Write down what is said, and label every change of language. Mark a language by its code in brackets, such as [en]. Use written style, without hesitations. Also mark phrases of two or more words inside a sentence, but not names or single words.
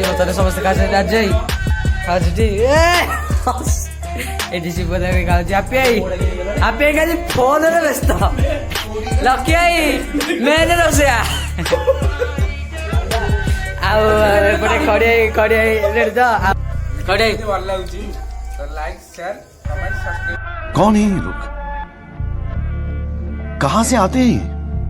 [or] ବର୍ତ୍ତମାନ ସମସ୍ତେ ଖାଉଛନ୍ତି ରାଜୁ ଭାଇ ଖାଉଛନ୍ତି ଏଠି ଶିବଦା ବି ଖାଉଛି। ହାପି ଭାଇ ଖାଲି ଫୋନରେ ବ୍ୟସ୍ତ। ଲକି ଭାଇ ମେନ୍ ରୋଷେଇଆ। ଆଉ ଏପଟେ କଡ଼ିଆଇ ରେଡ଼ି ତ କଡ଼ିଆଇ [hi] कौन है ये लोग? कहां से आते हैं?